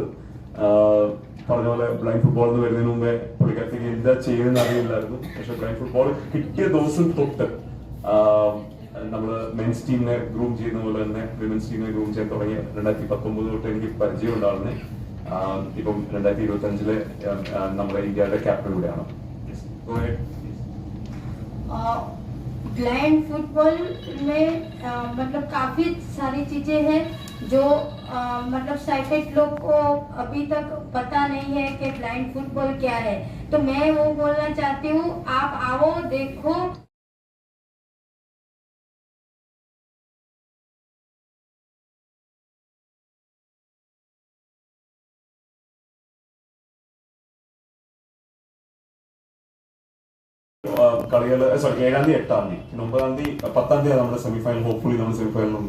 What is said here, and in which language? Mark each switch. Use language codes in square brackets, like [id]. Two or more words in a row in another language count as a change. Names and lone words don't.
[ml] പറഞ്ഞ പോലെ [en] blind football [ml] എന്ന് വരുന്നതിന് മുമ്പേ പുള്ളിക്കാരത്തേക്ക് എന്താ ചെയ്യുന്നതെന്ന് അറിയില്ലായിരുന്നു. പക്ഷെ [en] blind football [ml] കിട്ടിയ ദിവസം തൊട്ട് നമ്മള് മെൻസ് ടീമിനെ ഗ്രൂം ചെയ്യുന്ന പോലെ തന്നെ വിമൻസ് ടീമിനെ ഗ്രൂം ചെയ്യാൻ തുടങ്ങി 2019 തൊട്ട് എനിക്ക് പരിചയം ഉണ്ടാവുന്നത്. ഇപ്പം 2025 നമ്മുടെ ഇന്ത്യയുടെ ക്യാപ്റ്റൻ കൂടെയാണ്. [en] blind football [hi] में मतलब काफ़ी सारी चीज़ें हैं जो मतलब साइटेड लोग को अभी तक पता नहीं है कि [en] blind football [hi] क्या है। तो मैं वो बोलना चाहती हूँ, आप आओ देखो। [ml] കളികൾ 7-ാം തീയതി 8-ാം തീയതി പിന്നെ 9-ാം തീയതി 10-ാം തീയതി നമ്മുടെ സെമിഫൈനൽ, ഹോപ്പ്ഫുള്ളി നമ്മുടെ സെമിഫൈനലുണ്ട്.